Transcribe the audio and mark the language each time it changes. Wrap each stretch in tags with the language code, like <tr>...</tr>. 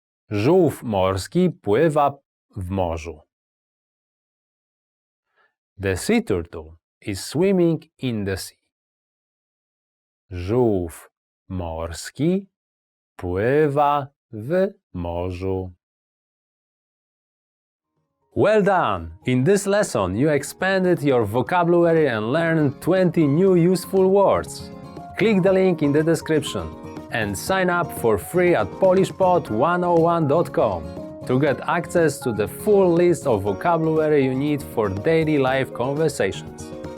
<pl>Żółw morski pływa w morzu.</pl> <en>The sea turtle is swimming in the sea.</en> <pl>Żółw morski pływa w morzu.</pl> <en>Well done! In this lesson, you expanded your vocabulary and learned 20 new useful words. Click the link in the description and sign up for free at polishpod101.com to get access to the full list of vocabulary you need for daily life conversations.</en>